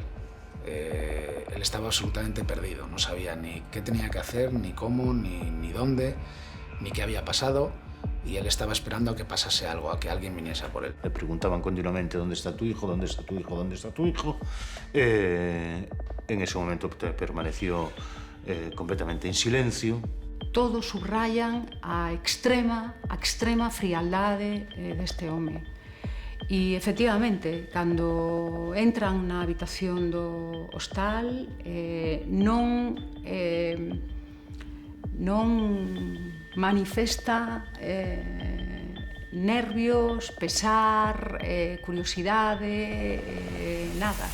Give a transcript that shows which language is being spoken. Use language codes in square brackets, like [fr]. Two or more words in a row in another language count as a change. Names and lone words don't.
[es] Él estaba absolutamente perdido, no sabía ni qué tenía que hacer, ni cómo, ni dónde, ni qué había pasado. Y él estaba esperando a que pasase algo, a que alguien viniese a por él. Le preguntaban continuamente, ¿dónde está tu hijo? ¿Dónde está tu hijo? ¿Dónde está tu hijo? En ese momento permaneció completamente en silencio. [gl] Todos subrayan a extrema frialdade deste home. E, efectivamente, cando entran na habitación do hostal, non non manifesta nervios, pesar, curiosidade, nada.